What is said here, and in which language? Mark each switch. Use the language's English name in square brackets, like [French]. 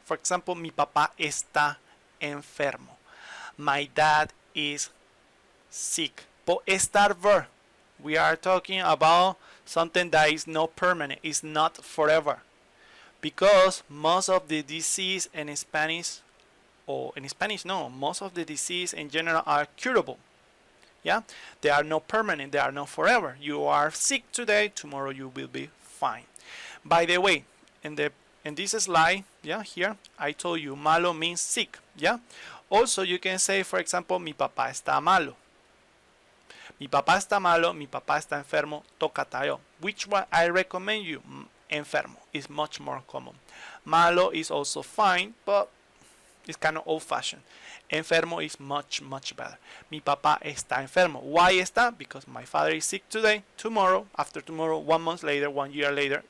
[English] For example, [Spanish] mi papá está enfermo. [English] My dad is sick. But ESTAR verb, we are talking about something that is not permanent, it's not forever. Because most of the disease in Spanish, most of the disease in general are curable. Yeah, they are not permanent, they are not forever. You are sick today, tomorrow you will be fine. By the way, in this slide, yeah, here I told you malo means sick. Yeah. Also, you can say, for example, [Spanish] mi papá está malo. Mi papá está malo, mi papá está enfermo, [Korean] tócate yo. [English] Which one I recommend you? Enfermo is much more common. Malo is also fine, but It's kind of old-fashioned. Enfermo is much, much better. [Spanish] Mi papá está enfermo. [English] Why está? Because my father is sick today, tomorrow, after tomorrow, 1 month later, 1 year later.